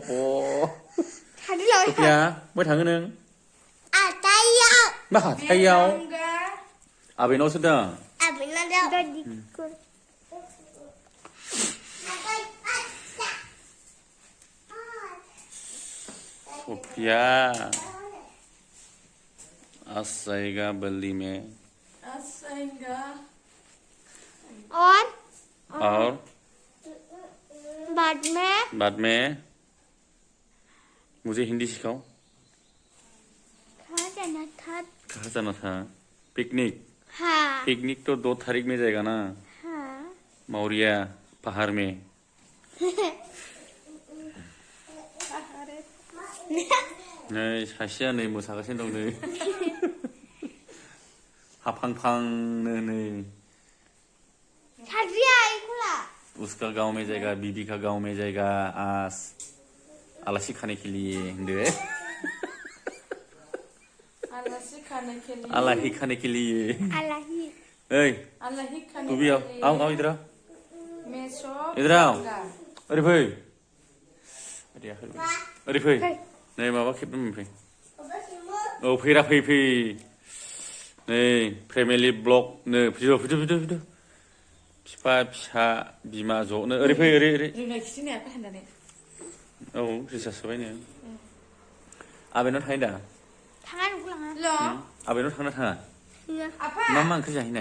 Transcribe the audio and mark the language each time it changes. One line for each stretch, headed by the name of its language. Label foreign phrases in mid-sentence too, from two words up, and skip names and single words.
Bodo: सफिया बहाय थाङो नों मा हाथायाव आबैनावसो दं सफिया आसाएगा बल्ली में
Hindi: और बाद में मुझे हिंदी सिखाओ कहाँ जाना था पिकनिक हाँ पिकनिक तो 2 तारीख में जाएगा ना हाँ मौरिया पहाड़ में
Bodo: नै सासेया नै मोसागासिनो दं नै हाफांफांनो नै
Hindi: उसका गांव में जाएगा बीबी का गांव में जाएगा आज आलासी खाने के लिए होनदो आलाही खाने के लिए ओइ तू भी आओ इधर आओ
Bodo: ओरै फै ओरै फै नै माबा खेबनो फै औ फैरा फै नै
English: family blog
Bodo: नो भिडिअ बिफा फिसा बिमा ज'नो ओरै फै ओरै औ रिसार्ज होबायनो आबैनाव थाङो दा आबैनाव थांना थाङा मा ओंख्रि जाहैनाय